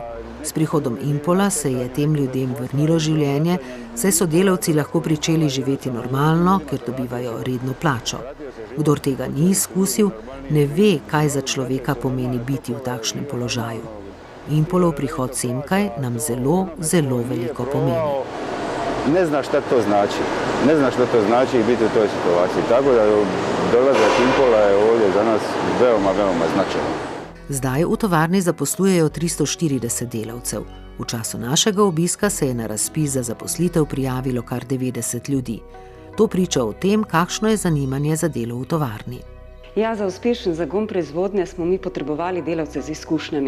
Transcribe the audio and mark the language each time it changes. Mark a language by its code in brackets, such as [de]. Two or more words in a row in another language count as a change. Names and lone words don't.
[sl] S prihodom Impola se je tem ljudem vrnilo življenje, saj so delavci lahko pričeli živeti normalno, ker dobivajo redno plačo. Kdor tega ni izkusil, ne ve, kaj za človeka pomeni biti v takšnem položaju. Impolov prihod semkaj nam zelo, zelo veliko pomeni. [hr] Ne zna šta to znači. Ne zna šta to znači biti u toj situaciji. Tako da dolazak Impola je ovdje za nas veoma, veoma značajan. [sl] Zdaj v tovarni zaposlujejo 340 delavcev. V času našega obiska se je na razpis za zaposlitev prijavilo kar 90 ljudi. To priča o tem, kakšno je zanimanje za delo v tovarni. Ja, za uspešen zagon proizvodnje smo mi potrebovali delavce z izkušnjami.